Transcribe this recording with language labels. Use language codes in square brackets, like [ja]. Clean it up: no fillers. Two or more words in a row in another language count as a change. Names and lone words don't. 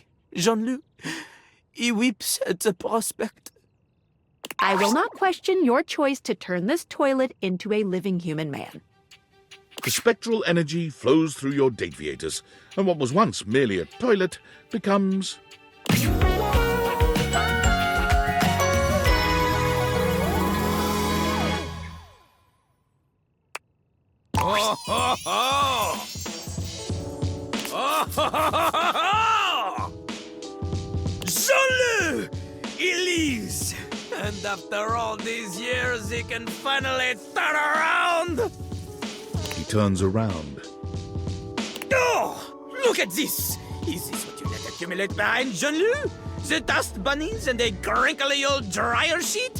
[en] Jean-Luc, he weeps at the prospect. I will not question your choice to turn this toilet into a living human man. The spectral energy flows through your deviators, and what was once merely a toilet becomes... Oh, ho, ho! Oh, ho, ho, ho, ho! Jean-Luc! He leaves! And after all these years, he can finally turn around! He turns around. Oh! Look at this! Is this what you let accumulate behind Jean-Luc? The dust bunnies and a crinkly old dryer sheet?